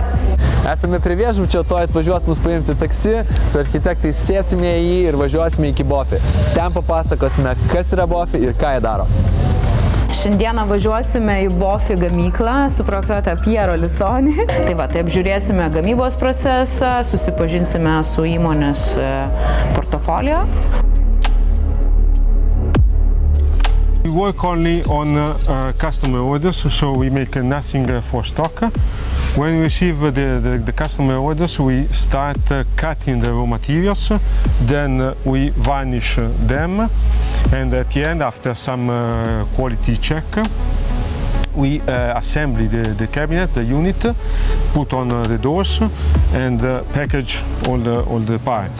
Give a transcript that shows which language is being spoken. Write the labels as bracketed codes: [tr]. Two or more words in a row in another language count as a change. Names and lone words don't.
[lt] Esame prie viešbučio, to atvažiuos mus paimti taksi, su architektais sėsime į jį ir važiuosime iki Bofi. Ten papasakosime, kas yra Bofi ir ką jie daro. Šiandieną važiuosime į Bofi gamyklą, suprojektuotą Piero Lisoni. Tai apžiūrėsime gamybos procesą, susipažinsime su įmonės portfolio. [en] We work only on customer orders, so we make nothing for stock. When we receive the customer orders, we start cutting the raw materials, then we varnish them, and at the end, after some quality check, we assemble the cabinet, the unit, put on the doors, and package all the parts.